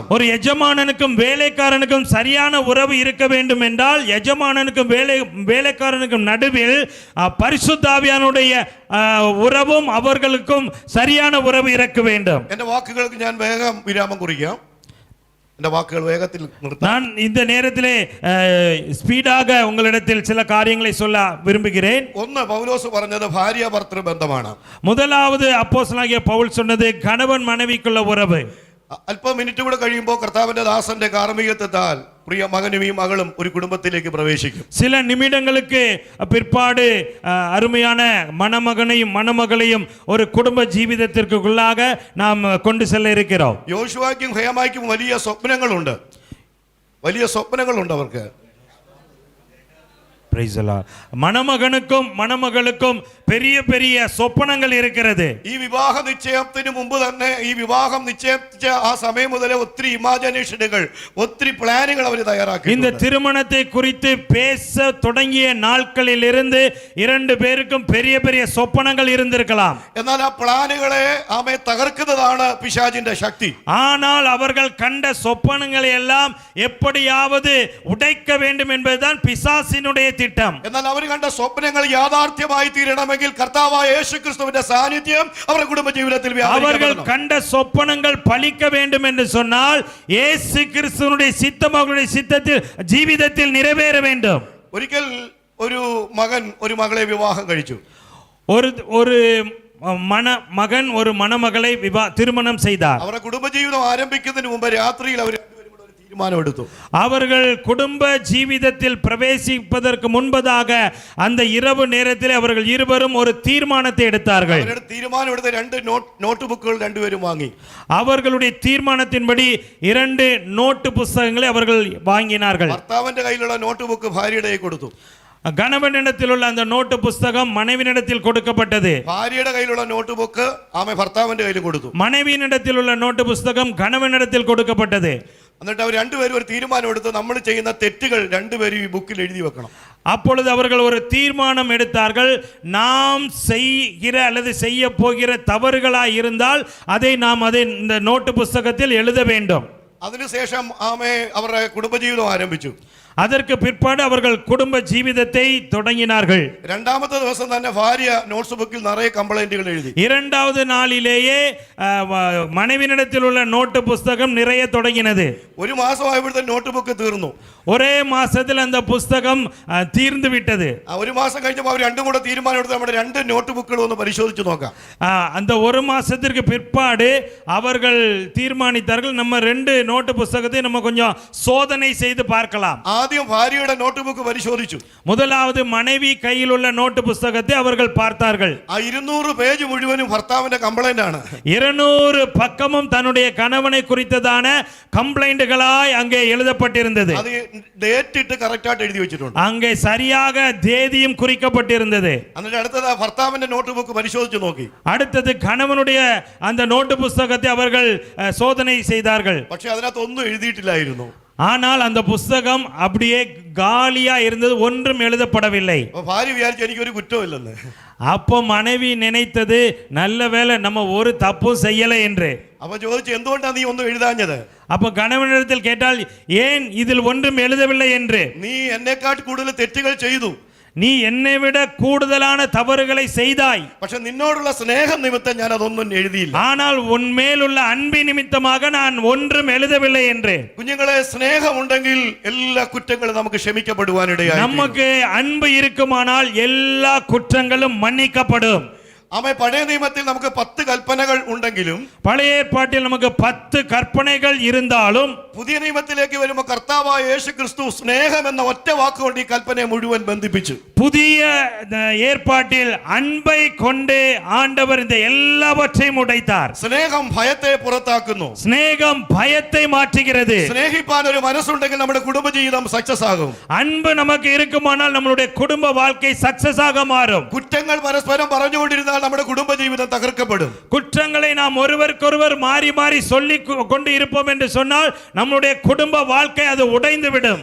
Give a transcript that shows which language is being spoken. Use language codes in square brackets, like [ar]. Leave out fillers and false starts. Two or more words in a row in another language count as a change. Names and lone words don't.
[ta] ஒரு எஜமானனுக்கும் வேலைக்காரனுக்கும் சரியான உறவு இருக்க வேண்டும் என்றால் எஜமானனுக்கும் வேலைக்காரனுக்கும் நடுவில் பரிசுத்தாவியானுடைய உறவும் அவர்களுக்கும் சரியான உறவு இருக்க வேண்டும். [ml] എന്റെ വാക്കുകൾക്ക് ഞാൻ വേഗം വിരാമം കുറിക്കാം. എന്റെ വാക്കുകൾ വേഗത്തിൽ നിർത്താം. [ta] நான் இந்த நேரத்திலே ஸ்பீடாக உங்களிடத்தில் சில காரியங்களை சொல்ல விரும்புகிறேன். [ml] ഒന്ന് പൗലോസ് പറഞ്ഞത് ഭാര്യ ഭർത്തൃ ബന്ധമാണ്. [ta] முதலாவது அப்போஸ்தலனாகிய பவுல் சொன்னது கணவன் மனைவிக்குள்ள உறவு. [ml] അല്പം മിനിറ്റ് കൂടെ കഴിയുമ്പോൾ കർത്താവിന്റെ ദാസന്റെ കാർമ്മികത്വത്താൽ പ്രിയ മകനും ഈ മകളും ഒരു കുടുംബത്തിലേക്ക് പ്രവേശിക്കും. [ta] சில நிமிடங்களுக்கு பிற்பாடு அருமையான மணமகனையும் மணமகளையும் ஒரு குடும்ப ஜீவிதத்திற்குள்ளாக நாம் கொண்டு செல்ல இருக்கிறோம். [ml] യോശുവയ്ക്കും ഹേമായ്ക്കും വലിയ സ്വപ്നങ്ങളുണ്ട് അവർക്ക്. [ta] மணமகனுக்கும் மணமகளுக்கும் பெரிய பெரிய சொப்பனங்கள் இருக்கிறது. [ml] ഈ വിവാഹ നിശ്ചയത്തിന് മുമ്പ് തന്നെ ഈ വിവാഹം നിശ്ചയിച്ച ആ സമയം മുതലേ ഒത്തിരി ഇമാജിനേഷനുകൾ, ഒത്തിരി പ്ലാനുകൾ അവർ തയ്യാറാക്കി. [ta] இந்த திருமணத்தை குறித்து பேச தொடங்கிய நாட்களில் இருந்து 2 பேருக்கும் பெரிய பெரிய சொப்பனங்கள் இருந்திருக்கலாம். [ml] എന്നാൽ ആ പ്ലാനുകളെ ആമേ തകർക്കുന്നതാണ് പിശാചിന്റെ ശക്തി. [ta] ஆனால் அவர்கள் கண்ட சொப்பனங்களை எல்லாம் எப்படியாவது உடைக்க வேண்டும் என்பதுதான் பிசாசினுடைய திட்டம். [ml] എന്നാൽ അവർ കണ്ട സ്വപ്നങ്ങൾ യാഥാർത്ഥ്യമായി തീരണമെങ്കിൽ കർത്താവായ യേശുക്രിസ്തുവിന്റെ സാന്നിധ്യം അവരുടെ കുടുംബജീവിതത്തിൽ [ta] அவர்கள் கண்ட சொப்பனங்கள் பலிக்க வேண்டும் என்று சொன்னால் இயேசு கிறிஸ்துவினுடைய சித்தம் அவர்களுடைய சித்தத்தில் ஜீவிதத்தில் நிறைவேற வேண்டும். [ml] ഒരിക്കൽ ഒരു മകൻ ഒരു മകളെ വിവാഹം കഴിച്ചു. [ta] ஒரு மகன் ஒரு மணமகளை திருமணம் செய்தார். [ml] അവരുടെ കുടുംബജീവിതം ആരംഭിക്കുന്നതിന് മുമ്പ് രാത്രിയിൽ അവർ തീരുമാനമെടുത്തു. [ta] அவர்கள் குடும்ப ஜீவிதத்தில் பிரவேசிப்பதற்கு முன்பதாக அந்த இரவு நேரத்தில் அவர்கள் இருவரும் ஒரு தீர்மானத்தை எடுத்தார்கள். [ml] അവരുടെ തീരുമാനമെടുത്ത 2 നോട്ട് ബുക്കുകൾ രണ്ടുപേരും വാങ്ങി. [ta] அவர்களுடைய தீர்மானத்தின்படி 2 நோட்டு புத்தகங்களை அவர்கள் வாங்கினார்கள். [ml] ഭർത്താവിന്റെ കയ്യിലുള്ള നോട്ട് ബുക്ക് ഭാര്യയുടെ കയ്യിൽ കൊടുത്തു. [ta] கணவனிடத்தில் உள்ள அந்த நோட்டு புஸ்தகம் மனைவியிடத்தில் கொடுக்கப்பட்டது. [ml] ഭാര്യയുടെ കയ്യിലുള്ള നോട്ട് ബുക്ക് ആമ ഭർത്താവിന്റെ കയ്യിൽ കൊടുത്തു. [ta] மனைவியிடத்தில் உள்ள நோட்டு புஸ்தகம் கணவனிடத்தில் கொடுக்கப்பட்டது. [ml] എന്നിട്ട് അവർ രണ്ടുപേരും ഒരു തീരുമാനമെടുത്ത് നമ്മൾ ചെയ്യുന്ന തെറ്റുകൾ രണ്ടുപേരും ഈ ബുക്കിൽ എഴുതി വെക്കണം. [ta] அப்பொழுது அவர்கள் ஒரு தீர்மானம் எடுத்தார்கள். நாம் செய்கிற அல்லது செய்ய போகிற தவறுகளாய் இருந்தால் அதை இந்த நோட்டு புஸ்தகத்தில் எழுத வேண்டும். [ml] അതിനുശേഷം ആമേ അവരുടെ കുടുംബജീവിതം ആരംഭിച്ചു. [ta] அதற்கு பிற்பாடு அவர்கள் குடும்ப ஜீவிதத்தை தொடங்கினார்கள். [ml] രണ്ടാമത്തെ ദിവസം തന്നെ ഭാര്യ നോട്ട്സ് ബുക്കിൽ നിറയെ കംപ്ലൈന്റുകൾ എഴുതി. [ta] இரண்டாவது நாளிலேயே மனைவியிடத்தில் உள்ள நோட்டு புஸ்தகம் நிறைய தொடங்கினது. [ml] ഒരു മാസമായപ്പോഴത്തെ നോട്ട് ബുക്ക് തീർന്നു. [ta] ஒரே மாசத்தில் அந்த புஸ்தகம் தீர்ந்து விட்டது. [ml] ഒരു മാസം കഴിഞ്ഞപ്പോൾ അവർ രണ്ടും കൂടെ തീരുമാനമെടുത്ത് നമ്മുടെ 2 നോട്ട് ബുക്കുകൾ ഒന്ന് പരിശോധിച്ചു നോക്കാം. [ta] அந்த ஒரு மாசத்திற்கு பிற்பாடு அவர்கள் தீர்மானித்தார்கள், நம்ம 2 நோட்டு புஸ்தகத்தை நம்ம கொஞ்சம் சோதனை செய்து பார்க்கலாம். [ml] ആദ്യം ഭാര്യയുടെ നോട്ട് ബുക്ക് പരിശോധിച്ചു. [ta] முதலாவது மனைவி கையில் உள்ள நோட்டு புஸ்தகத்தை அவர்கள் பார்த்தார்கள். [ml] ആ 200 പേജ് മുഴുവനും ഭർത്താവിന്റെ കംപ്ലൈന്റ് ആണ്. [ta] 200 பக்கமும் தன்னுடைய கணவனை குறித்ததான கம்ப்ளைண்ட்களாய் அங்கே எழுதப்பட்டிருந்தது. [ml] அது ഡേറ്റ് ഇട്ട് കറക്റ്റ് ആയിട്ട് എഴുതി വെച്ചിട്ടുണ്ട്. [ta] அங்கே சரியாக தேதியும் குறிக்கப்பட்டிருந்தது. [ml] എന്നിട്ട് അടുത്തത് ഭർത്താവിന്റെ നോട്ട് ബുക്ക് പരിശോധിച്ചു നോക്കി. [ta] அடுத்தது கணவனுடைய அந்த நோட்டு புஸ்தகத்தை அவர்கள் சோதனை செய்தார்கள். [ml] പക്ഷേ അതിനകത്ത് ഒന്നും എഴുതിയിട്ടില്ലായിരുന്നു. [ta] ஆனால் அந்த புஸ்தகம் அப்படியே காலியா இருந்தது, ஒன்றும் எழுதப்படவில்லை. [ml] ഭാര്യ വിചാരിച്ചു എനിക്കൊരു കുറ്റമില്ലെന്ന്. [ta] அப்போ மனைவி நினைத்தது, நல்ல வேளை நம்ம ஒரு தப்பும் செய்யலை என்று. [ml] அப்ப ചോദിച്ചു എന്തുകൊണ്ടാണ് നീ ഒന്നും എഴുതാഞ്ഞത്? [ta] அப்போ கணவனிடத்தில் கேட்டால், ஏன் இதில் ஒன்றும் எழுதவில்லை என்று. [ml] നീ എന്നെക്കാൾ കൂടുതൽ തെറ്റുകൾ ചെയ്തു, [ta] நீ என்னை விட கூடுதலான தவறுகளை செய்தாய். [ml] പക്ഷെ നിന്നോടുള്ള സ്നേഹം നിമിത്തം ഞാൻ അതൊന്നും എഴുതിയില്ല. [ta] ஆனால் உன்மேலுள்ள அன்பின் நிமித்தமாக நான் ஒன்றும் எழுதவில்லை என்று. [ml] കുഞ്ഞുങ്ങളെ, സ്നേഹമുണ്ടെങ്കിൽ എല്ലാ കുറ്റങ്ങളും നമുക്ക് ക്ഷമിക്കപ്പെടുവാനിടയായി. [ta] நமக்கு அன்பு இருக்குமானால் எல்லா குற்றங்களும் மன்னிக்கப்படும். [ml] ആമേ, പഴയ നിയമത്തിൽ നമുക്ക് 10 കൽപ്പനകൾ ഉണ്ടെങ്കിലും, [ta] பழைய ஏற்பாட்டில் நமக்கு 10 கற்பனைகள் இருந்தாலும், [ml] പുതിയ നിയമത്തിലേക്ക് വരുമ്പോൾ കർത്താവായ യേശു ക്രിസ്തു സ്നേഹം എന്ന ഒറ്റ വാക്കുകൊണ്ട് ഈ കൽപ്പനയെ മുഴുവൻ ബന്ധിപ്പിച്ചു. [ta] புதிய ஏற்பாட்டில் அன்பை கொண்டு ஆண்டவர் இந்த எல்லாவற்றையும் உடைத்தார். [ml] സ്നേഹം ഭയത്തെ പുറത്താക്കുന്നു. [ta] சிநேகம் பயத்தை மாற்றுகிறது. [ml] സ്നേഹിപ്പാൻ ഒരു മനസ്സുണ്ടെങ്കിൽ നമ്മുടെ കുടുംബജീവിതം സക്സസ് ആകും. [ta] அன்பு நமக்கு இருக்குமானால் நம்மளுடைய குடும்ப வாழ்க்கை சக்சஸ் ஆக மாறும். [ml] കുറ്റങ്ങൾ പരസ്പരം പറഞ്ഞുകൊണ്ടിരുന്നാൽ നമ്മുടെ കുടുംബജീവിതം തകർക്കപ്പെടും. [ta] குற்றங்களை நாம் ஒருவருக்கொருவர் மாறி மாறி சொல்லி கொண்டு இருப்போம் என்று சொன்னால் நம்முடைய குடும்ப வாழ்க்கை அது உடைந்து விடும்.